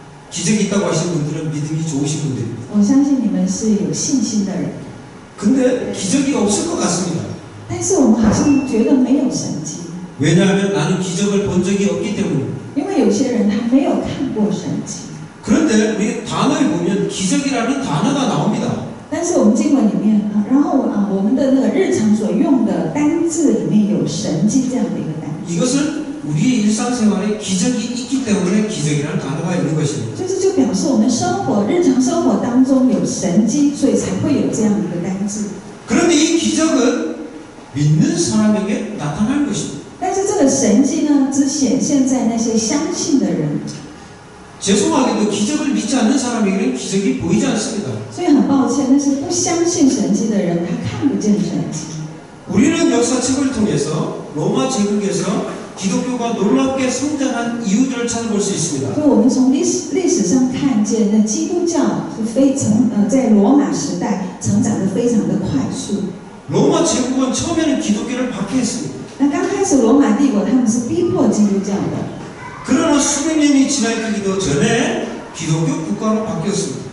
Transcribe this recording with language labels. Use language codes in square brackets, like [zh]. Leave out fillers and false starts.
[ko] 기적이 있다고 하시는 분들은 믿음이 좋으신 분들입니다. [zh] 我相信你们是有信心的人， [ko] 근데 기적이 없을 것 같습니다. [zh] 但是我们好像觉得没有神迹， [ko] 왜냐하면 나는 기적을 본 적이 없기 때문입니다. [zh] 因为有些人他没有看过神迹。 [ko] 그런데 우리 단어에 보면 기적이라는 단어가 나옵니다. [zh] 但是我们经文里面然后我们的那个日常所用的单字里面有神迹这样的一个单字。 [ko] 이것은 우리의 일상생활에 기적이 있기 때문에 기적이라는 단어가 있는 것입니다. [zh] 就表示我们日常生活当中有神迹，所以才会有这样的一个单字。 [ko] 그런데 이 기적은 믿는 사람에게 나타날 것입니다. [zh] 但是这个神迹呢，只显现在那些相信的人。 [ko] 죄송하게도 기적을 믿지 않는 사람에게는 기적이 보이지 않습니다. [zh] 所以很抱歉，那些不相信神迹的人，他看不见神迹。 [ko] 우리는 역사책을 통해서 로마 제국에서 기독교가 놀랍게 성장한 이유들을 찾아볼 수 있습니다. [zh] 所以我们从历史上看见，那基督教是在罗马时代成长得非常的快速。 [ko] 로마 제국은 처음에는 기독교를 박해했습니다. [zh] 那刚开始罗马帝国他们是逼迫基督教的。 [ko] 그러나 수백 년이 지나기도 전에 기독교 국가로 바뀌었습니다.